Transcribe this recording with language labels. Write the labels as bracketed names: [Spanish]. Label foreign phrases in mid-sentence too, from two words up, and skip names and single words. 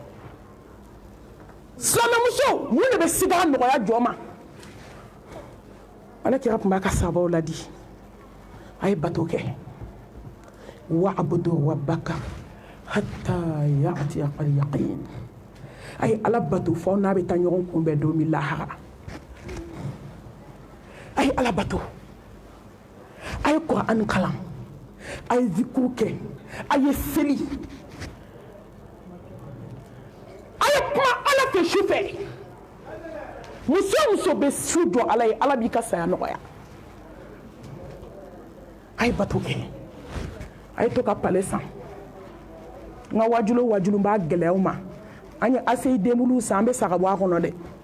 [Bambara] silamɛmuso mun de bɛ sigara nɔgɔya jɔ ma ala kira tun b'a ka sabaw ladi a ye bato kɛ [Arabic] واعبد ربك حتى يأتيك اليقين [Bambara] a ye ala bato fɔ n'a bɛ taa ɲɔgɔn kunbɛn don min lahara a ye ala bato a ye Qur'an kalan a ye zikuru kɛ a ye seli kuma ala fɛ su fɛ muso muso bɛ su jɔ ala ye ala b'i ka saya nɔgɔya a ye bato kɛ a ye to ka pale san n ka wajulu b'a gɛlɛyaw ma an ye aseyi denbuluw san an bɛ sa ka bɔ a kɔnɔ dɛ